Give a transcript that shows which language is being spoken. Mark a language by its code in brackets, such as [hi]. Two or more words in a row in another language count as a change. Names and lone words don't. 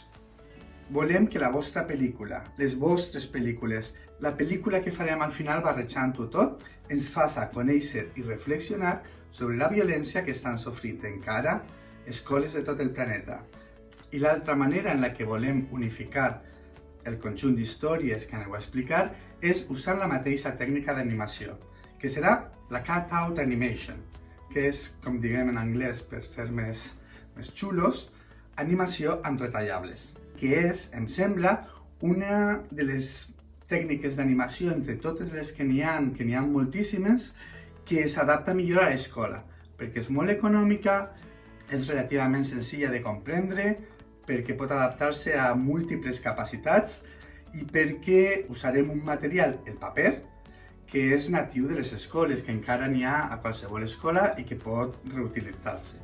[ca] Volem que la vostra pel·lícula, les vostres pel·lícules, la pel·lícula que farem al final barrejant-ho tot, ens faça conèixer i reflexionar sobre la violència que estan sofrint encara escoles de tot el planeta. I l'altra manera en la que volem unificar el conjunt d'històries que aneu a explicar és usant la mateixa tècnica d'animació, que serà la [en] cut-out animation, [ca] que és, com diguem en anglès per ser més xulos, animació amb retallables, que és, em sembla, una de les tècniques d'animació entre totes les que n'hi ha moltíssimes, que s'adapta millor a l'escola, perquè és molt econòmica, és relativament senzilla de comprendre, perquè pot adaptar-se a múltiples capacitats i perquè usarem un material, el paper, que és natiu de les escoles, que encara n'hi ha a qualsevol escola i que pot reutilitzar-se.